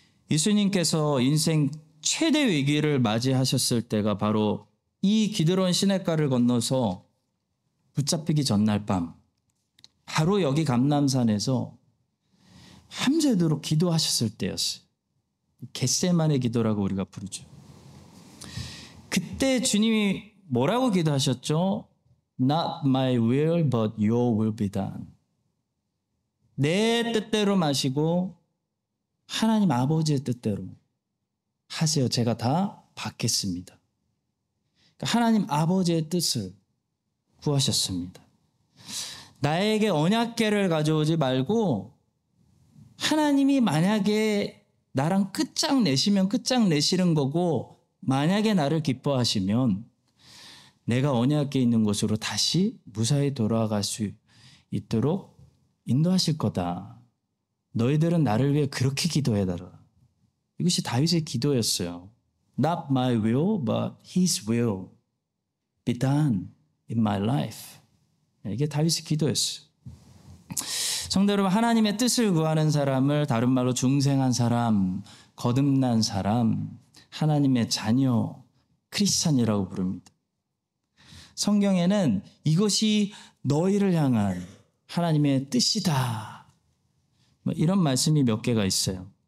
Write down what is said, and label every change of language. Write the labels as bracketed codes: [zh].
[ko] 예수님께서 인생 최대 위기를 맞이하셨을 때가 바로 이 기드론 시냇가를 건너서 붙잡히기 전날 밤, 바로 여기 감람산에서 밤새도록 기도하셨을 때였어요. 겟세마네 기도라고 우리가 부르죠. 그때 주님이 뭐라고 기도하셨죠? [en] Not my will, but your will be done. [ko] 내 뜻대로 마시고 하나님 아버지의 뜻대로 하세요. 제가 다 받겠습니다. 그러니까 하나님 아버지의 뜻을 구하셨습니다. 나에게 언약궤를 가져오지 말고 하나님이 만약에 나랑 끝장내시면 끝장내시는 거고, 만약에 나를 기뻐하시면 내가 언약궤 있는 곳으로 다시 무사히 돌아갈 수 있도록 인도하실 거다. 너희들은 나를 위해 그렇게 기도해달라. 이것이 다윗의 기도였어요. [en] Not my will, but his will be done in my life. [ko] 이게 다윗의 기도였어요. 성도 여러분, 하나님의 뜻을 구하는 사람을 다른 말로 중생한 사람, 거듭난 사람, 하나님의 자녀, 크리스찬이라고 부릅니다. 성경에는 이것이 너희를 향한 하나님의 뜻이다, 이런 말씀이 몇 개가 있어요.